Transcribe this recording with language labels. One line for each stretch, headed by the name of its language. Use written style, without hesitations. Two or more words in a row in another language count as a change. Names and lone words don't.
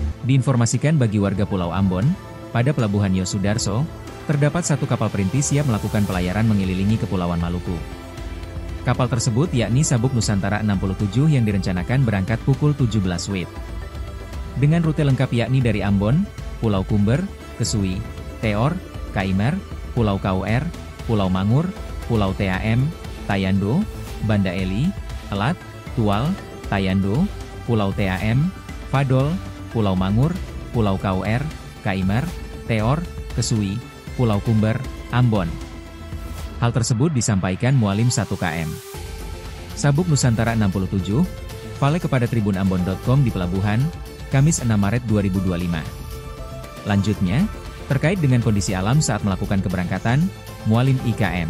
Indonesian: Diinformasikan bagi warga Pulau Ambon, pada Pelabuhan Yosudarso, terdapat satu kapal perintis siap melakukan pelayaran mengelilingi Kepulauan Maluku. Kapal tersebut yakni Sabuk Nusantara 67 yang direncanakan berangkat pukul 17 WIB. Dengan rute lengkap yakni dari Ambon, Pulau Kumber, Kesui, Teor, Kaimer, Pulau Kur, Pulau Mangur, Pulau TAM, Tayando, Banda Eli, Elat, Tual, Tayando, Pulau TAM, Fadol, Pulau Mangur, Pulau Kur, Kaimer, Teor, Kesui, Pulau Kumber, Ambon. Hal tersebut disampaikan Mualim 1KM. Sabuk Nusantara 67, vale kepada tribunambon.com di Pelabuhan, Kamis 6 Maret 2025. Lanjutnya, terkait dengan kondisi alam saat melakukan keberangkatan, Mualim IKM.